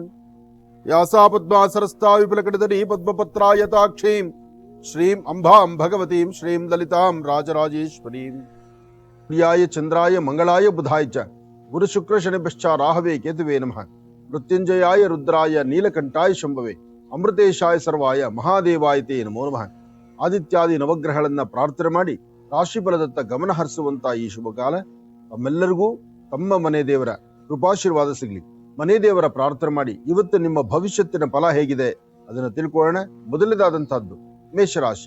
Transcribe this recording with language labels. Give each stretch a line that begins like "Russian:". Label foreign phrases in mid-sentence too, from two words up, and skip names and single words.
Sanskrit: यासा पद्मासरस्ता विपुलकटितटी पद्मपत्रायताक्षीं श्रीं अम्बां भगवतीं श्रीं ललितां राजराजेश्वरीं। प्रियाय चन्द्राय मंगलाय बुधाय च गुरुशुक्रशनिभ्यश्च राहवे केतुवे नमः। मृत्युंजयाय रुद्राय नीलकंठाय शंभवे अमृतेशाय सर्वाय ಮಹಾದೇವಾಯ ತೇ ನಮೋ ನಮಃ।
Kannada: ಆದಿತ್ಯಾದಿ ನವಗ್ರಹಗಳನ್ನ ಪ್ರಾರ್ಥನೆ ಮಾಡಿ ರಾಶಿಫಲದತ್ತ ಗಮನ ಹರಿಸುವಂತ ಈ ಶುಭ ಕಾಲ ತಮ್ಮೆಲ್ಲರಿಗೂ ತಮ್ಮ ಮನೆ ದೇವರ ಕೃಪಾಶೀರ್ವಾದ ಸಿಗಲಿ। ಮನೆ ದೇವರ ಪ್ರಾರ್ಥನೆ ಮಾಡಿ ಇವತ್ತು ನಿಮ್ಮ ಭವಿಷ್ಯತ್ತಿನ ಫಲ ಹೇಗಿದೆ ಅದನ್ನು ತಿಳ್ಕೊಳ್ಳೋಣ। ಮೊದಲನೇದಾದಂತಹದ್ದು ಮೇಷರಾಶಿ।